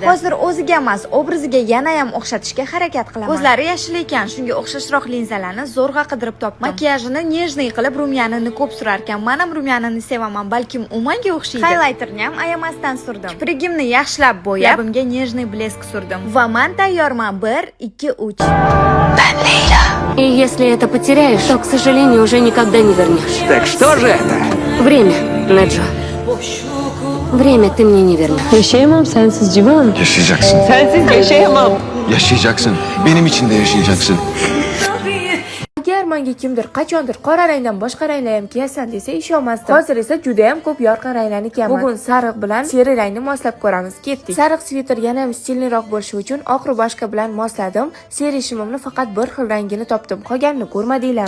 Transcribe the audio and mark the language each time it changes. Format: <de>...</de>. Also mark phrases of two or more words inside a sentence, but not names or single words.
<uz>Hozir o'ziga emas, obraziga yana ham o'xshatishga harakat qilaman. Ko'zlari yashil ekan, shunga o'xshashroq linzalarni zo'rg'a qidirib topdim. Makiyajini nejniy qilib rumyanini ko'p surar ekan. Men ham rumyanini sevaman, balkim u menga o'xshaydi. Highlighterni ham ayamasdan surdim. Kiprigimni yaxshilab bo'yab, labimga nejniy blesk surdim. Va men tayyorman. 1, 2, 3.</uz> <ru>Лейла. И если это потеряешь, то, к сожалению, уже никогда не вернешь. Так что же это? Время, Неджо. Время ты мне не вернешь.</ru> <tr>Yaşayamam sensiz Civan. Yaşayacaksın. Sensiz yaşayamam. Yaşayacaksın. Benim için de yaşayacaksın.</tr> <uz>Agar menga kimdir qachondir qora rangdan boshqa ranglar ham kiyasan desa ishonmasdim. Hozir esa juda ham ko'p yorqin ranglarni kiyaman. Bugun sariq bilan seri rangni moslab ko'ramiz. Ketdik. Sariq sviter yana ham stilliroq bo'lishi uchun oq rubashka bilan mosladim. Seri shimimni faqat bir xil rangini topdim. Qolganini ko'rmadinglarmi?</uz>